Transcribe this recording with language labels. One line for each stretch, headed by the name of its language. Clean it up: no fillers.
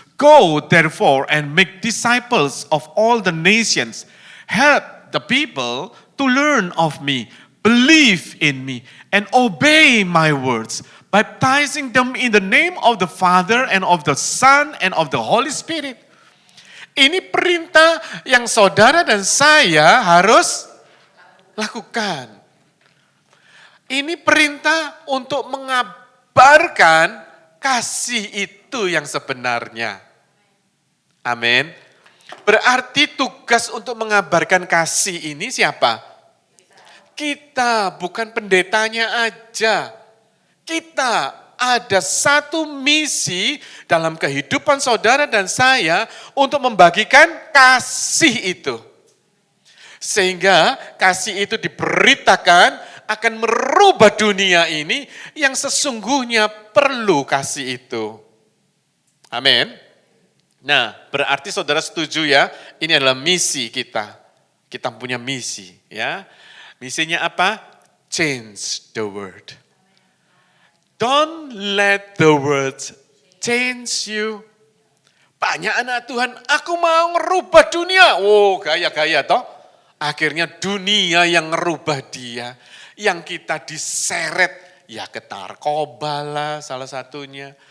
English: Go therefore and make disciples of all the nations. Help the people to learn of me, believe in me, and obey my words, baptizing them in the name of the Father and of the Son and of the Holy Spirit.
Indonesian: Ini perintah yang saudara dan saya harus lakukan. Ini perintah untuk mengabarkan kasih itu yang sebenarnya. Amin. Berarti tugas untuk mengabarkan kasih ini siapa? Kita, bukan pendetanya aja. Kita ada satu misi dalam kehidupan saudara dan saya untuk membagikan kasih itu. Sehingga kasih itu diberitakan akan merubah dunia ini yang sesungguhnya perlu kasih itu. Amin. Nah, berarti saudara setuju ya, ini adalah misi kita. Kita punya misi ya. Misinya apa?
English: Change the world. Don't let the world change you.
Indonesian: Banyak anak Tuhan, aku mau ngerubah dunia. Oh, gaya-gaya toh. Akhirnya dunia yang ngerubah dia. Yang kita diseret, ya ke narkoba lah salah satunya.